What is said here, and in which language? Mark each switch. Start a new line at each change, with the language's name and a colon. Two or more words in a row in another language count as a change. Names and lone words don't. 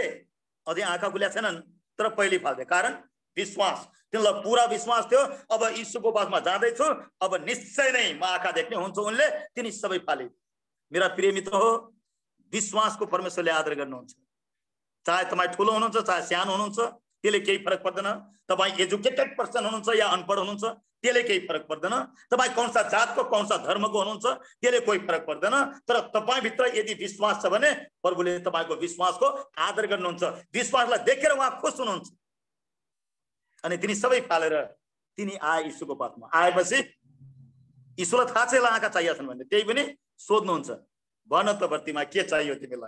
Nepali: अझै आँखा खुल्या छैनन्, तर पहिले फाल्दे। कारण विश्वास, तिनलाई पूरा विश्वास थियो, अब यीशुको पासमा जाँदैछु, अब निश्चय नै म आँखा देख्ने हुन्छु। उनले तिनी सबै फाले। मेरा प्रिय मित्र हो, विश्वासको परमेश्वरले आदर गर्नुहुन्छ। चाहे तपाईँ ठुलो हुनुहुन्छ, चाहे सानो हुनुहुन्छ, त्यसले केही फरक पर्दैन। तपाईँ
English: educated person
Nepali: हुनुहुन्छ या अनपढ हुनुहुन्छ त्यसले केही फरक पर्दैन। तपाईँ
Hindi: कौन सा
Nepali: जातको
Hindi: कौन सा
Nepali: धर्मको हुनुहुन्छ त्यसले कोही फरक पर्दैन। तर तपाईँभित्र यदि विश्वास छ भने प्रभुले तपाईँको विश्वासको आदर गर्नुहुन्छ। विश्वासलाई देखेर उहाँ खुस हुनुहुन्छ। अनि तिनी सबै फालेर तिनी आए यीशुको पासमा। आएपछि यीशुलाई थाहा छ यसलाई आँखा चाहिएछन् भने त्यही पनि सोध्नुहुन्छ, भन त बर्तिमा के चाहियो तिमीलाई?